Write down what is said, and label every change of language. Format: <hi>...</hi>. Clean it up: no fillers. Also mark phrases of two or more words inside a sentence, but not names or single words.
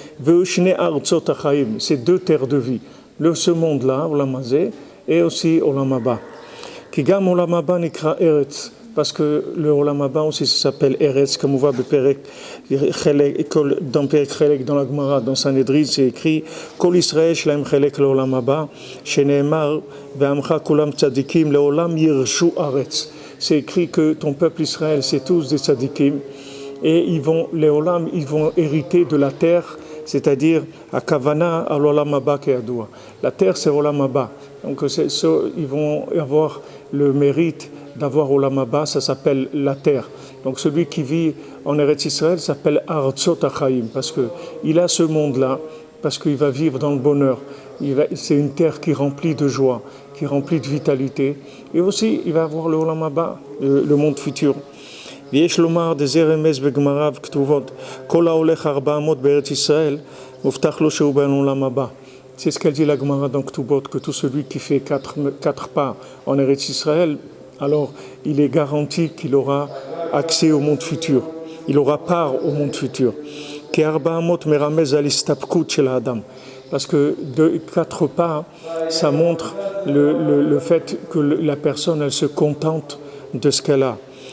<fr>C'est deux terres de vie. Ce monde-là,</fr> <he>עולם הזה,</he> <fr>et aussi</fr> <he>עולם הבא.</he> <fr>Parce que le</fr> <he>עולם הבא</he> <fr>aussi s'appelle Eretz, comme on voit dans</fr> <he>פרק חלק,</he> <fr>dans la Gemara, dans Sanhedrin, c'est écrit</fr> <he>כל ישראל יש להם חלק לעולם הבא שנאמר ועמך כולם צדיקים לעולם ירשו ארץ.</he> <fr>C'est écrit que ton peuple Israël, c'est tous des tzadikim, et ils vont hériter de la terre, c'est-à-dire à Kavana à l'</fr> <he>עולם הבא כידוע.</he> <fr>La terre, c'est</fr> <he>עולם הבא.</he> <fr>Donc ils vont avoir le mérite d'avoir</fr> <he>עולם הבא,</he> <fr>ça s'appelle la terre. Donc celui qui vit en Eretz Israël s'appelle</fr> <he>ארצות החיים,</he> <fr>parce qu'il a ce monde-là, parce qu'il va vivre dans le bonheur. C'est une terre qui est remplie de joie, qui est remplie de vitalité. Et aussi, il va avoir le</fr> <he>עולם הבא,</he> <fr>le monde futur. ויש לומר דזה רמז בגמרא וכתובות כל ההולך 400 בארץ ישראל מובטח לו שהוא בעולם הבא. C'est ce qu'elle dit la Gemara dans Ketubot, que tout celui qui fait 4 pas en Eretz Israël, alors il est garanti qu'il aura accès au monde futur, il aura part au monde futur. Parce que 4 pas, ça montre le fait que la personne, elle se contente de ce qu'elle a.</fr>